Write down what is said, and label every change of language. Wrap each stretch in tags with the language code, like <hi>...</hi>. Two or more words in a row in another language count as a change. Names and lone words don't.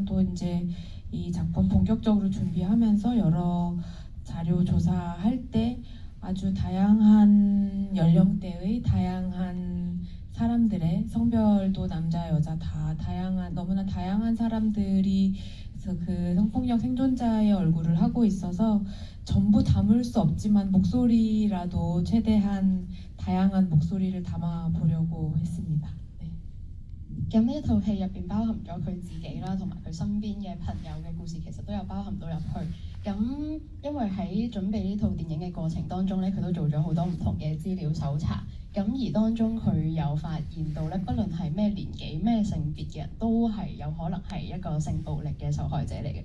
<ko>또 이제 이 작품 본격적으로 준비하면서 여러 자료 조사할 때 아주 다양한 연령대의 다양한 사람들의 성별도 남자 여자 다 다양한 너무나 다양한 사람들이 그 성폭력 생존자의 얼굴을 하고 있어서 전부 담을 수 없지만 목소리라도 최대한 다양한 목소리를 담아 보려고 했습니다. 네.</ko> <yue>咁呢一套戲入邊包含咗佢自己啦，同埋佢身邊嘅朋友嘅故事，其實都有包含到入去。咁因為喺準備呢套電影嘅過程當中咧，佢都做咗好多唔同嘅資料搜查。咁而當中佢有發現到咧，不論係咩年紀、咩性別嘅人，都係有可能係一個性暴力嘅受害者嚟嘅。</yue>